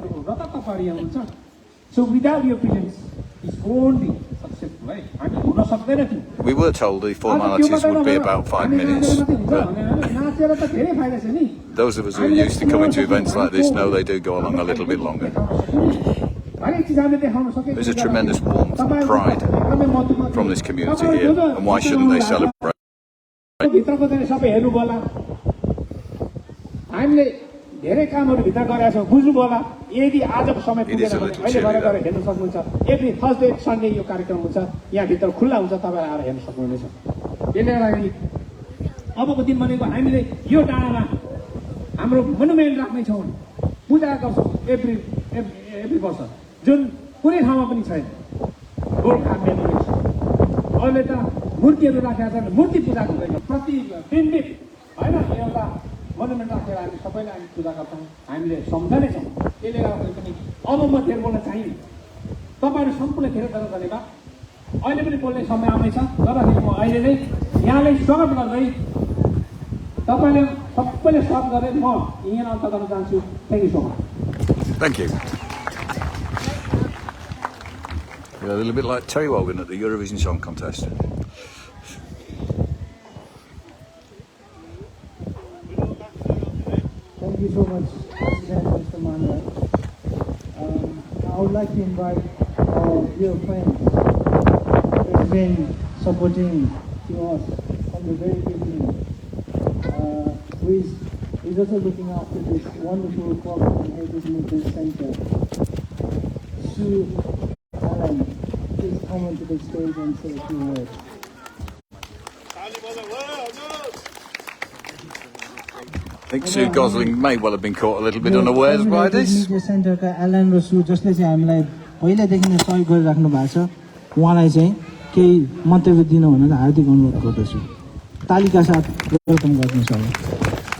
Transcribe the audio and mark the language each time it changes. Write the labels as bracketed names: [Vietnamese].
[Nepali] र त तपाईहरु यहाँ हुनुहुन्छ [English] so without your presence is won't be successful [Nepali] है हामी हुन सक्दैन थियो [English] We were told the formalities would be about 5 minutes, but [Nepali] नाचेर त धेरै फाइदा छ नि [English] those of us who are used to coming to events like this know they do go along a little bit longer. There's a tremendous warmth and pride from this community here, and why shouldn't they celebrate? [Nepali] भित्रको चाहिँ सबै हेर्नु होला हामीले धेरै कामहरु भित्र गरेका छौं बुझ्नु होला यदि आजको समय पुगेन भने अहिले गएर हेर्न सक्नुहुन्छ [English] every Thursday Sunday [Nepali] यो कार्यक्रम हुन्छ यहाँ भित्र खुल्ला हुन्छ तपाईहरु आएर हेर्न सक्नुहुनेछ त्यसले गर्दाखेरि अबको दिन भनेको हामीले यो डाँडामा हाम्रो मोनुमेन्ट राख्ने छौं पूजा गर्छौं एभ्री वर्ष जुन कुनै ठाउँमा पनि छैन गोर्खा मेमोरिज अहिले त मूर्तिहरु राखेका छन् मूर्ति पूजा हुँदैन प्रति बिम्बित हैन एउटा मोनुमेन्ट राखेर हामी सबैले हामी पूजा गर्छौं हामीले सम्झने छौं त्यसले गर्दा पनि अब म धेरै बोल्न चाहिन्न तपाईहरु सम्पूर्ण धेरै धेरै धन्यवाद अहिले पनि बोल्ने समय आउँदैछ गर्दाखेरि म अहिले नै यहाँलाई स्वागत गर्दै तपाईले सबैले स्वागत गरे म यहाँ अन्त गर्न चाहन्छु [English] Thank you so much Thank you. You're a little bit like Terry Wogan at the Eurovision Song Contest. Thank you so much, President Mr. Manuel. I would like to invite our dear friends who have been supporting to us from the very beginning, who is also looking after this wonderful Corporate and Heritage Movement Center. Sue Allen, please come onto the stage and say a few words. I think Sue Gosling may well have been caught a little bit unawares by this. [Nepali] सेन्टरका Elon र सु जसले चाहिँ हामीलाई पहिलादेखि नै सहयोग गरिराख्नु भएको छ उहाँलाई चाहिँ केही मन्तव्य दिनु भनेर हार्दिक अनुरोध गर्दछु तालिका साथ वेलकम गर्नुहोस् होला